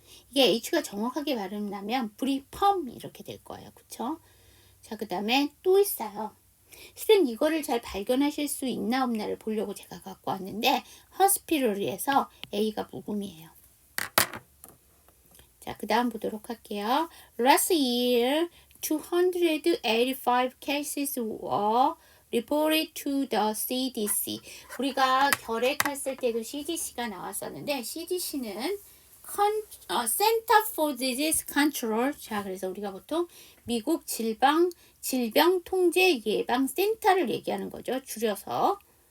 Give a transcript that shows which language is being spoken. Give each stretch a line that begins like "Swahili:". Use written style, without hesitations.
Korean: 이게 H가 정확하게 발음나면 브리펌 이렇게 될 거예요. 그쵸? 자, 그 다음에 또 있어요. 실은 이거를 잘 발견하실 수 있나 없나를 보려고 제가 갖고 왔는데 hospital에서 A가 묵음이에요. 자, 그 다음 보도록 할게요.
English: Last year, 285 cases were reported to the CDC.
Korean: 우리가 결핵했을 때도 CDC가 나왔었는데 CDC는 Center for Disease Control. 자, 그래서 우리가 보통 미국 질병통제예방센터를 얘기하는 거죠. 줄여서.